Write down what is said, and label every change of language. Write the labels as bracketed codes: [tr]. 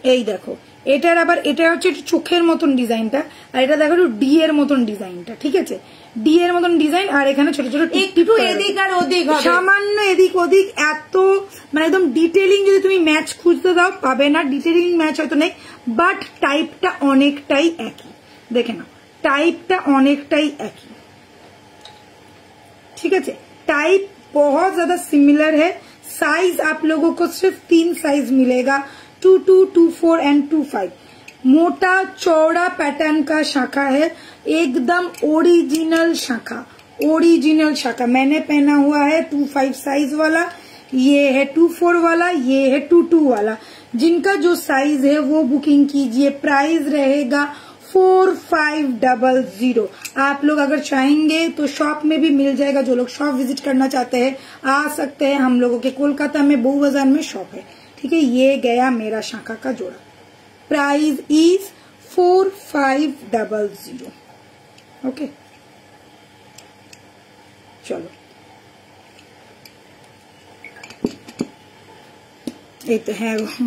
[bn] এই দেখো, এটার আবার এটা হচ্ছে একটু চোখের মতন ডিজাইনটা, আর এটা দেখো একটু ডি এর মতন ডিজাইনটা। ঠিক আছে, ডি এর মতন ডিজাইন, আর এখানে ছোট ছোট একটু এদিক আর ওদিক, সামান্য এদিক ওদিক, এত মানে একদম ডিটেলিং যদি তুমি ম্যাচ খুঁজতে দাও পাবে না, ডিটেলিং ম্যাচ হয়তো নেই, বাট টাইপটা অনেকটাই একই। দেখে নাও, [hi] टाइप अनेकटाई एक ही। ठीक है, टाइप बहुत ज्यादा सिमिलर है। साइज आप लोगों को सिर्फ 3 साइज मिलेगा, 22, 24 एंड 25। मोटा चौड़ा पैटर्न का शाखा है, एकदम ओरिजिनल शाखा, ओरिजिनल शाखा। मैंने पहना हुआ है 25 साइज वाला, ये है 24 वाला, ये है 22 वाला। जिनका जो साइज है वो बुकिंग कीजिए। प्राइस रहेगा 4500। आप लोग अगर चाहेंगे तो शॉप में भी मिल जाएगा, जो लोग शॉप विजिट करना चाहते हैं आ सकते हैं। हम लोगों के कोलकाता में बऊ बाजार में शॉप है। ठीक है, ये गया मेरा शाखा का जोड़ा। Price is 4500। [bn] ओके, चलो এই তো হ্যাঁ